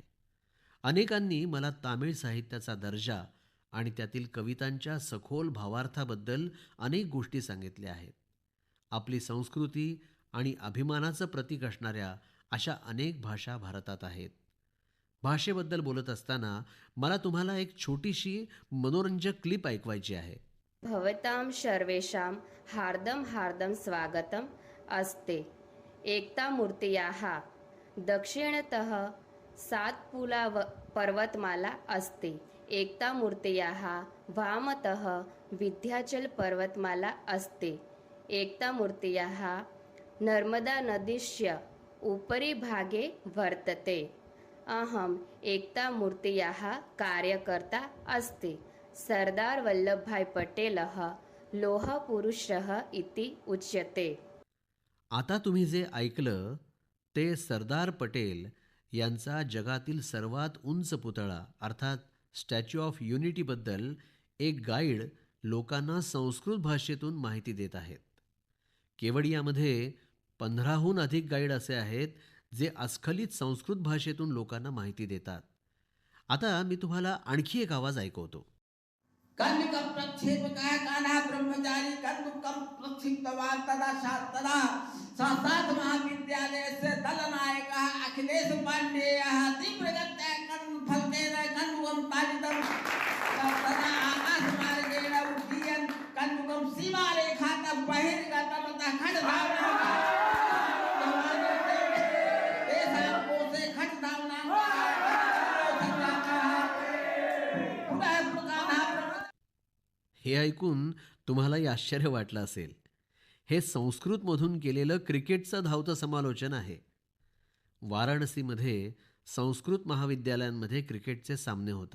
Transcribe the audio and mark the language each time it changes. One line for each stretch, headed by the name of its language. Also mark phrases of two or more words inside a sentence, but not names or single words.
Marathi: अनेकांनी मला तामिळ साहित्याचा दर्जा आणि त्यातील कवितांच्या सखोल भावार्थाबद्दल अनेक गोष्टी सांगितल्या आहेत. आपली संस्कृती आणि अभिमानाचं प्रतीक असणाऱ्या अशा अनेक भाषा भारतात आहेत. भाषेबद्दल बोलत असताना मला तुम्हाला एक छोटीशी मनोरंजक क्लिप ऐकवायची आहे.
Sanskrit: भवतां सर्वेषां हार्दं हार्दं स्वागतम् अस्ति। एकतामूर्तयाः दक्षिणतः सातपुला पर्वतमाला अस्ति। एकतामूर्तयाः वामतः विन्ध्याचल पर्वतमाला अस्ति। एकतामूर्तयाः नर्मदा नदीस्य उपरि भागे वर्तते। अहम् एकतामूर्तयाः कार्यकर्ता अस्ति। सरदार वल्लभभाई पटेलः लोहपुरुषः इति उच्यते।
Marathi: आता तुम्ही जे ऐकलं ते सरदार पटेल यांचा जगातील सर्वात उंच पुतळा अर्थात स्टॅच्यू ऑफ युनिटीबद्दल एक गाईड लोकांना संस्कृत भाषेतून माहिती देत आहेत. केवडियामध्ये 15हून अधिक गाईड असे आहेत जे अस्खलित संस्कृत भाषेतून लोकांना माहिती देतात. आता मी तुम्हाला आणखी एक आवाज ऐकवतो.
Sanskrit: कन्निकं प्रक्षेपकः कानः ब्रह्मचारी कन्दुकं प्रक्षिप्तवान् तदा तदा संस्कृत महाविद्यालयस्य दलनायकः अखिलेश पाण्डेयः तीव्रगत्या कन्दुफलकेन कन्दुकं ताडितं तदा आकाशमार्गेण उड्डयन् कन्दुकं सीमारेखातः बहिर्गतं ततः खड्गधावनं तेषां कोशे खड्गधावनं
Marathi: हे ऐकून तुम्हालाही आश्चर्य वाटलं असेल. हे संस्कृतमधून केलेलं क्रिकेटचं धावतं समालोचन आहे. वाराणसीमध्ये संस्कृत महाविद्यालयांमध्ये क्रिकेटचे सामने होतात.